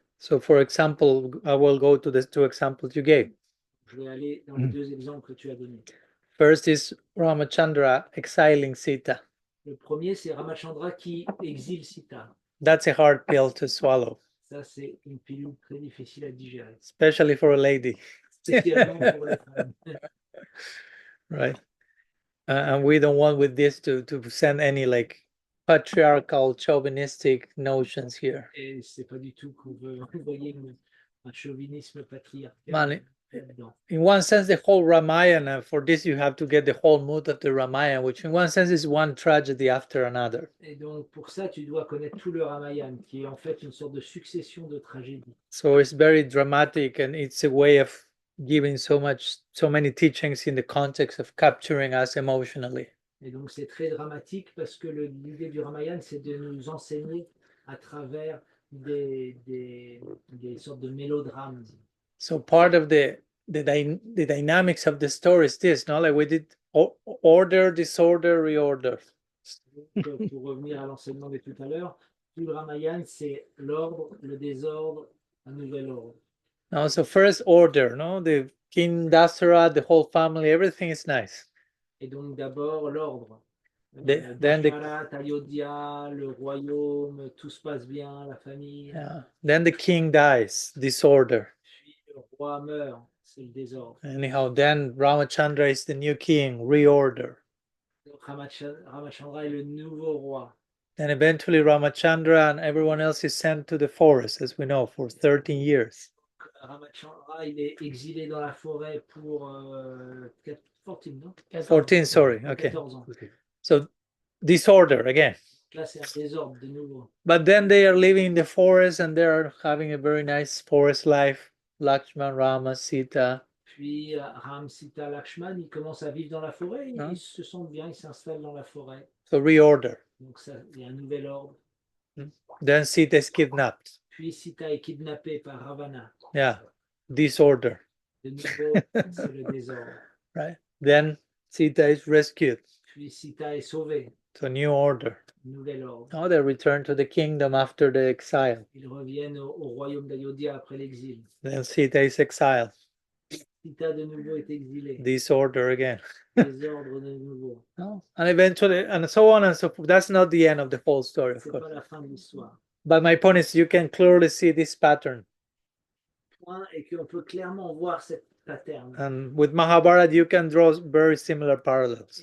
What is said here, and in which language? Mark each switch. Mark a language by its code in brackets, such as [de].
[en] So for example, I will go to the two examples you gave. [fr] Je vais aller dans les deux exemples que tu as donnés. [en] First is Ramachandra exiling Sita. [fr] Le premier, c'est Ramachandra qui exile Sita. [en] That's a hard pill to swallow. [fr] Ça, c'est une pilule très difficile à digérer. [en] Especially for a lady. [fr] Spécialement pour les femmes. [en] Right. And we don't want with this to send any like patriarchal, chauvinistic notions here. [fr] Et c'est pas du tout qu'on veut envoyer un chauvinisme patriarcal. [en] In one sense, the whole Ramayana, for this you have to get the whole mood of the Ramayana, which in one sense is one tragedy after another. [fr] Et donc pour ça, tu dois connaître tout le Ramayana, qui est en fait une sorte de succession de tragédies. [en] So it's very dramatic, and it's a way of giving so many teachings in the context of capturing us emotionally. [fr] Et donc c'est très dramatique parce que l'idée du Ramayana, c'est de nous enseigner à travers des sortes de mélodrames. [en] So part of the dynamics of the story is this, no? Like we did order, disorder, reorder. [fr] Donc, pour revenir à l'enseignement de tout à l'heure, tout le Ramayana, c'est l'ordre, le désordre, un nouvel ordre. [en] Now, so first order, no? The King Dasara, the whole family, everything is nice. [fr] Et donc d'abord l'ordre. [en] Then [fr] Ayodhya, le royaume, tout se passe bien, la famille. [en] Yeah. Then the king dies, disorder. [fr] Puis le roi meurt, c'est le désordre. [en] Anyhow, then Ramachandra is the new king, reorder. [fr] Ramachandra est le nouveau roi. [en] Then eventually Ramachandra and everyone else is sent to the forest, as we know, for 13 years. [fr] Ramachandra, il est exilé dans la forêt pour 14, non? [en] 14, sorry, okay. [fr] 14 ans. [en] So disorder again. [fr] Là, c'est un désordre de nouveau. [en] But then they are living in the forest and they are having a very nice forest life. Lakshman, Rama, Sita. [fr] Puis Ram, Sita, Lakshman, ils commencent à vivre dans la forêt, ils se sentent bien, ils s'installent dans la forêt. [en] So reorder. [fr] Donc ça, il y a un nouvel ordre. [en] Then Sita is kidnapped. [fr] Puis Sita est kidnappée par Ravana. [en] Yeah, disorder. [fr] De nouveau, c'est le désordre. [en] Right. Then Sita is rescued. [fr] Puis Sita est sauvée. [en] So new order. [fr] Nouvel ordre. [en] Now they return to the kingdom after the exile. [fr] Ils reviennent au royaume d'Ayodhya après l'exil. [en] Then Sita is exiled. [fr] Sita de nouveau est exilée. [en] Disorder again. [fr] Désordre de nouveau. [en] No? And eventually, and so on and so forth. That's not the end of the whole story, of [fr] C'est [en] course. [fr] pas la fin de l'histoire. [en] But my point is, you can clearly see this pattern. [fr] Point est qu'on peut clairement voir cette pattern. [en] And with Mahabharata, you can draw very similar parallels.